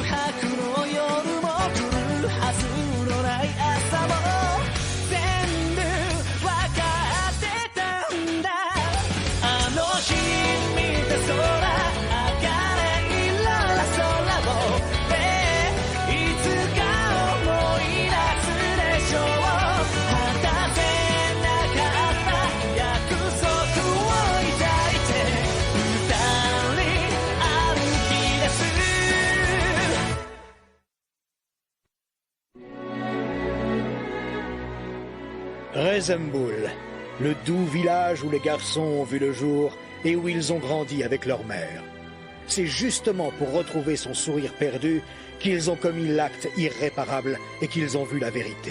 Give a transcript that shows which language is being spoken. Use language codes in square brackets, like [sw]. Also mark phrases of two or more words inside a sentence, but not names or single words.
[ja] 白の夜も来るはずのない朝も全部わかってたんだあの日見た空茜色の空をいつか思い出すでしょう果たせなかった約束を抱いて二人歩き出す [fr] Rezemboul, le doux village où les garçons ont vu le jour et où ils ont grandi avec leur mère. C'est justement pour retrouver son sourire perdu qu'ils ont commis l'acte irréparable et qu'ils ont vu la vérité.